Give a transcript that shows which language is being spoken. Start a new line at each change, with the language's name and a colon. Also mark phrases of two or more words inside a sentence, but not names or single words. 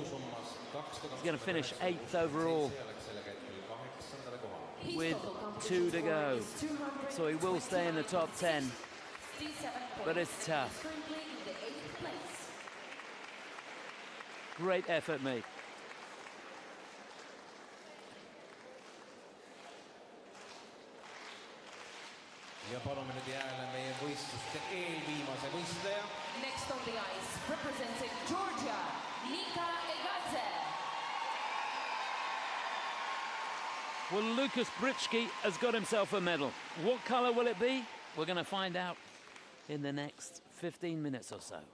English: He's going to finish 8th overall. 2 to go. So he will stay in the top 10, but it's tough. Great effort, mate.
Estonian: Ja palume nüüd jääle meie võistluste eelviimase võistleja.
English: Next on the ice, representing Georgia, Nika Egadze. Well, Lukas Britschgi has got himself a medal. What color will it be? We're going to find out in the next 15 minutes or so.